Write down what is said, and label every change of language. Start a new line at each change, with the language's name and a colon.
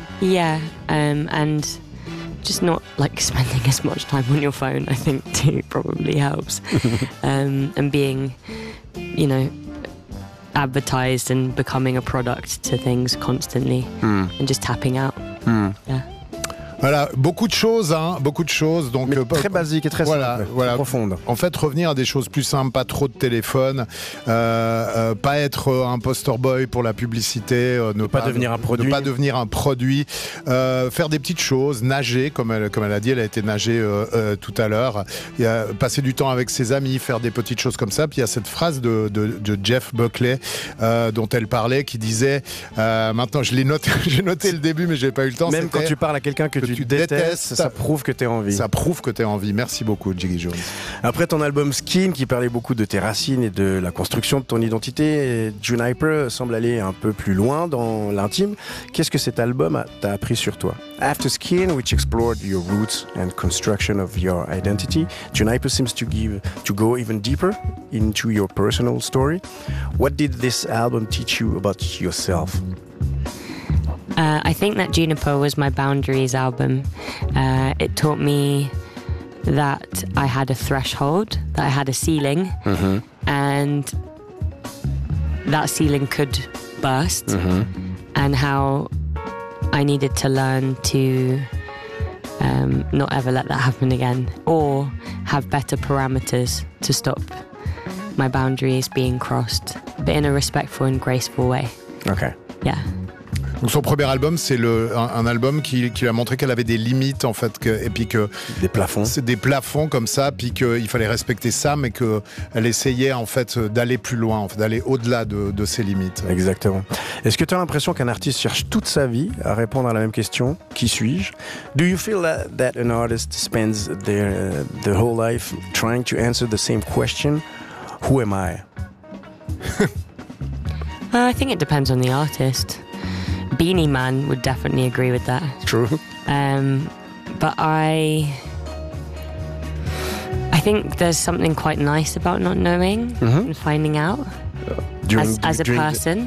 English: Yeah, and just not like spending as much time on your phone, I think, too, probably helps. And being, you know, advertised and becoming a product to things constantly, and just tapping out. Yeah.
French: Voilà, beaucoup de choses, hein, beaucoup de choses. Donc très basique et très simple, voilà. Profonde. En fait, revenir à des choses plus simples, pas trop de téléphone, pas être un
English: poster boy
French: pour la publicité, ne pas devenir un produit, faire des petites choses, nager, comme elle a dit, elle a été nagée tout à l'heure, et, passer du temps avec ses amis, faire des petites choses comme ça. Puis il y a cette phrase de Jeff Buckley dont elle parlait, qui disait, maintenant je l'ai noté, j'ai noté le début, mais j'ai pas eu le temps. Même quand tu parles à quelqu'un que tu détestes, ça prouve que t'es en vie. Ça prouve que t'es en vie. Merci beaucoup, Jiggy Jones. Après ton album Skin, qui parlait beaucoup de tes racines et de la construction de ton identité, Juniper semble aller un peu plus loin dans l'intime. Qu'est-ce que cet album t'a appris sur toi?
English: After Skin, which explored your roots and construction of your identity, Juniper seems to go even deeper into your personal story. What did this album teach you about yourself? I think that Juniper was my boundaries album. It taught me that I had a threshold, that I had a ceiling, and that ceiling could burst, and how I needed to learn to not ever let that happen again, or have better parameters to stop my boundaries being crossed, but in a respectful and graceful way. Okay. Yeah.
French: Donc son premier album, c'est un album qui lui a montré qu'elle avait des limites, en fait, et puis que... Des plafonds. C'est des plafonds comme ça, puis qu'il fallait respecter ça, mais qu'elle essayait, en fait, d'aller plus loin, en fait, d'aller au-delà de ses limites. Exactement. Est-ce que tu as l'impression qu'un artiste cherche toute sa vie à répondre à la même question, qui suis-je?
English: Do you feel that an artist spends the whole life trying to answer the same question, who am I? I think it depends on the artist. Beanie Man would definitely agree with that. True. But I think there's something quite nice about not knowing and finding out as a person.